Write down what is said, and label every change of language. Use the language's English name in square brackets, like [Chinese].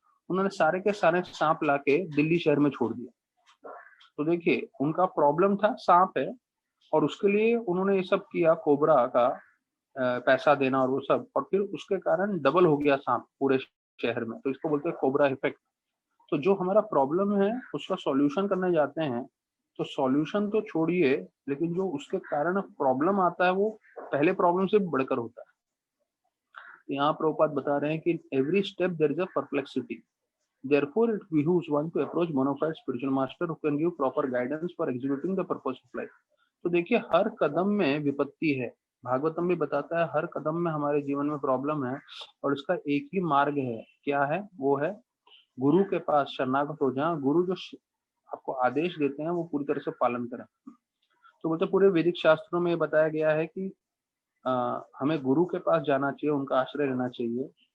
[Hindi] उन्होंने सारे के सारे सांप लाके दिल्ली शहर में छोड़ दिया। तो देखिए, उनका प्रॉब्लम था सांप है, और उसके लिए उन्होंने ये सब किया, कोबरा का पैसा देना और वो सब, और फिर उसके कारण डबल हो गया सांप पूरे शहर में। तो इसको बोलते हैं कोबरा इफेक्ट। तो जो हमारा प्रॉब्लम है उसका सॉल्यूशन करने जाते हैं, तो सॉल्यूशन तो छोड़िए, लेकिन जो उसके कारण प्रॉब्लम आता है वो पहले प्रॉब्लम से बढ़कर होता है। यहाँ प्रभुपाद बता रहे हैं कि [English] Every step there is a perplexity, therefore it behooves one to approach bona fide spiritual master who can give proper guidance for executing the purpose of life। [Hindi] तो देखिए, हर कदम में विपत्ति है। भागवतम भी बताता है हर कदम में हमारे जीवन में प्रॉब्लम है, और इसका एक ही मार्ग है। क्या है वो? है गुरु के पास शरणागत हो जाए। गुरु जो आपको आदेश देते हैं वो पूरी तरह से पालन करें। तो बोलते पूरे वैदिक शास्त्रों में बताया गया है कि हमें गुरु के पास जाना चाहिए, उनका आश्रय लेना चाहिए।